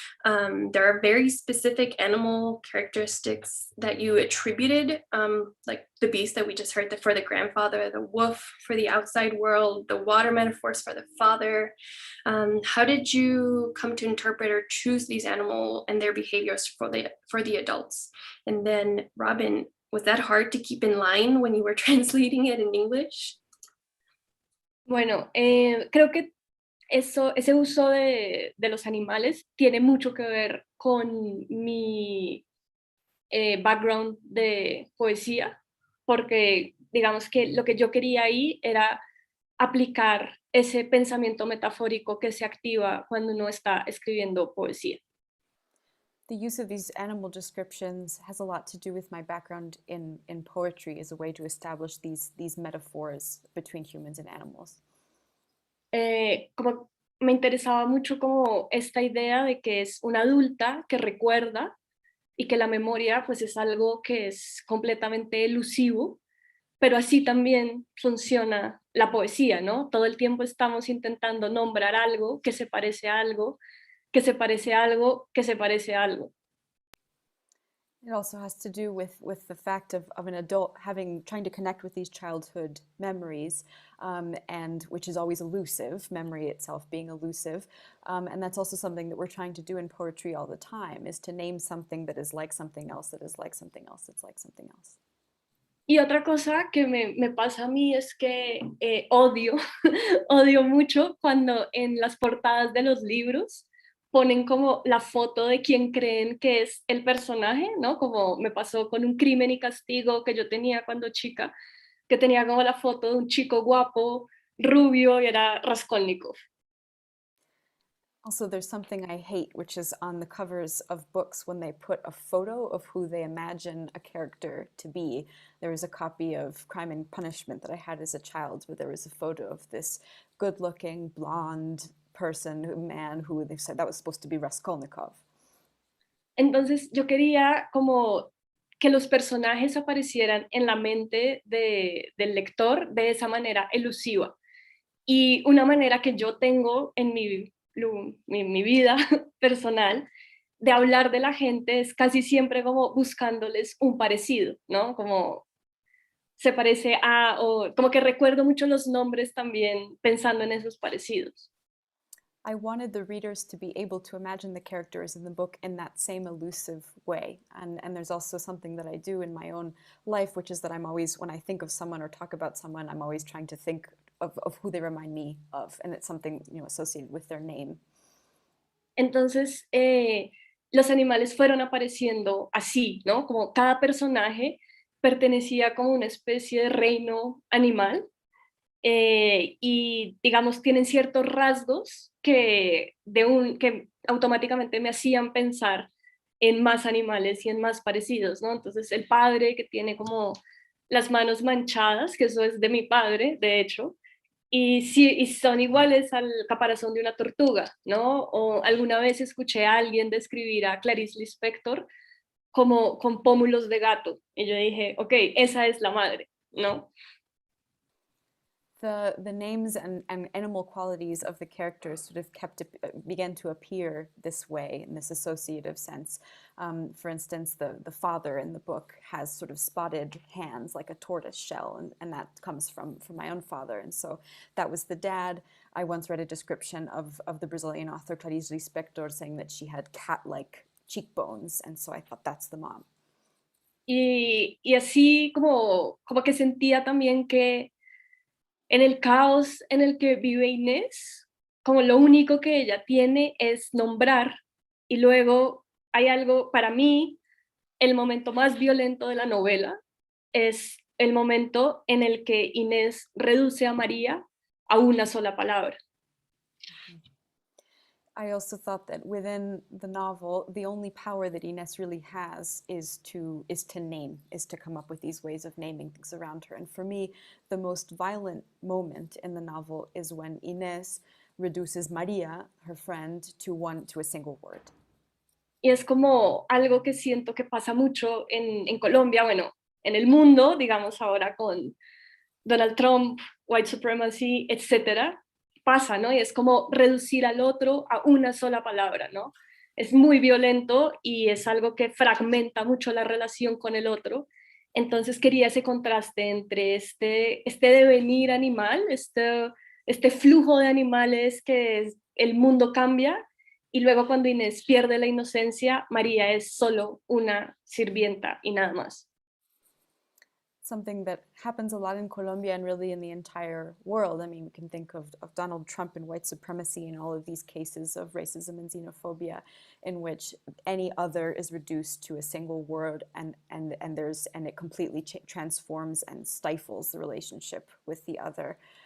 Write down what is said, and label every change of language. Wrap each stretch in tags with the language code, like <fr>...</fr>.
<en>There are very specific animal characteristics that you attributed, like the beast that we just heard, for the grandfather, the wolf for the outside world, the water metaphors for the father. How did you come to interpret or choose these animals and their behaviors for the adults? And then, Robin, was that hard to keep in line when you were translating it in English?</en> <es>Bueno, creo que ese uso de los animales tiene mucho que ver con mi background de poesía, porque digamos que lo que yo quería ahí era aplicar ese pensamiento metafórico que se activa cuando uno está escribiendo poesía.</es> <en>The use of these animal descriptions has a lot to do with my background in poetry as a way to establish these metaphors between humans and animals.</en> <es>Como me interesaba mucho como esta idea de que es una adulta que recuerda y que la memoria pues es algo que es completamente elusivo, pero así también funciona la poesía, ¿no? Todo el tiempo estamos intentando nombrar algo que se parece a algo, que se parece a algo, que se parece a algo.</es> <en>It also has to do with the fact of an adult trying to connect with these childhood memories, and which is always elusive, memory itself being elusive. And that's also something that we're trying to do in poetry all the time, is to name something that is like something else, that is like something else, that's like something else.</en> <es>Y otra cosa que me pasa a mí es que odio, odio mucho cuando en las portadas de los libros ponen como la foto de quien creen que es el personaje, ¿no? Como me pasó con Un crimen y castigo que yo tenía cuando chica, que tenía como la foto de un chico guapo, rubio, y era Raskolnikov.</es> <en>Also, there's something I hate, which is on the covers of books when they put a photo of who they imagine a character to be. There was a copy of Crime and Punishment that I had as a child where there was a photo of this good-looking, blonde man who they said that was supposed to be Raskolnikov.</en> <es>Entonces yo quería como que los personajes aparecieran en la mente del lector de esa manera elusiva. Y una manera que yo tengo en mi vida personal de hablar de la gente es casi siempre como buscándoles un parecido, ¿no? Como se parece a, o como que recuerdo mucho los nombres también pensando en esos parecidos.</es> <en>I wanted the readers to be able to imagine the characters in the book in that same elusive way. And there's also something that I do in my own life, which is that I'm always, when I think of someone or talk about someone, I'm always trying to think of who they remind me of, and it's something, you know, associated with their name.</en> <es>Entonces, los animales fueron apareciendo así, ¿no? Como cada personaje pertenecía como una especie de reino animal, y digamos tienen ciertos rasgos que automáticamente me hacían pensar en más animales y en más parecidos, ¿no? Entonces el padre que tiene como las manos manchadas, que eso es de mi padre, de hecho, y, sí, y son iguales al caparazón de una tortuga, ¿no? O alguna vez escuché a alguien describir a Clarice Lispector como con pómulos de gato, y yo dije, ok, esa es la madre, ¿no?</es> <en>The names and animal qualities of the characters sort of began to appear this way, in this associative sense. For instance, the father in the book has sort of spotted hands like a tortoise shell, and that comes from my own father. And so that was the dad. I once read a description of the Brazilian author Clarice Lispector saying that she had cat-like cheekbones, and so I thought that's the mom.</en> <es>Y así como que sentía también que En el caos en el que vive Inés, como lo único que ella tiene es nombrar, y luego hay algo, para mí, el momento más violento de la novela es el momento en el que Inés reduce a María a una sola palabra.</es> <en>I also thought that within the novel, the only power that Inés really has is to name, is to come up with these ways of naming things around her. And for me, the most violent moment in the novel is when Inés reduces María, her friend, to a single word.</en> <es>Y es como algo que siento que pasa mucho en Colombia, bueno, en el mundo, digamos ahora con Donald Trump,</es> <en>white supremacy,</en> <es>etcétera, pasa, ¿no? Y es como reducir al otro a una sola palabra, ¿no? Es muy violento y es algo que fragmenta mucho la relación con el otro. Entonces quería ese contraste entre este devenir animal, este flujo de animales el mundo cambia, y luego cuando Inés pierde la inocencia, María es solo una sirvienta y nada más.</es> <en>Something that happens a lot in Colombia and really in the entire world. I mean, we can think of Donald Trump and white supremacy and all of these cases of racism and xenophobia in which any other is reduced to a single word, and it completely transforms and stifles the relationship with the other.</en>